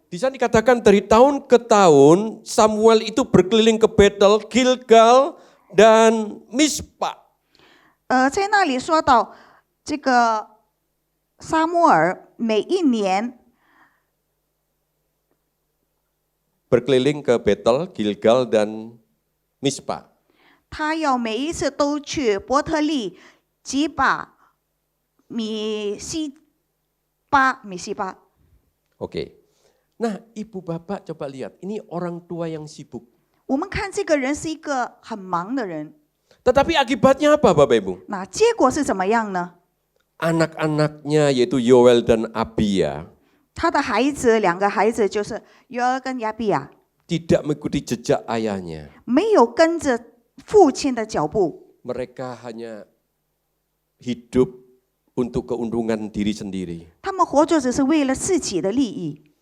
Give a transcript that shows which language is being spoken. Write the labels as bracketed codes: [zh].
[id] Di sana dikatakan dari tahun ke tahun Samuel itu berkeliling ke Betel, Gilgal, dan Mispa. [zh] 在那里说到这个撒母耳每一年 [id] Berkeliling ke Betel, Gilgal, dan Mispa. [zh] 他要每一次都去伯特利、吉巴、米西巴。 [id] Oke. Nah, ibu bapak coba lihat, ini orang tua yang sibuk. [zh] 我们看这个人是一个很忙的人， [id] Tetapi akibatnya apa Bapak Ibu? [zh] 那结果是怎么样呢？ [id] Anak-anaknya yaitu Yoel dan Abia [zh] 他的孩子，两个孩子就是约尔跟亚比亚， [id] tidak mengikuti jejak ayahnya. [zh] 没有跟着父亲的脚步， [id] Mereka hanya hidup untuk keuntungan diri sendiri. [zh] 他们活着只是为了自己的利益，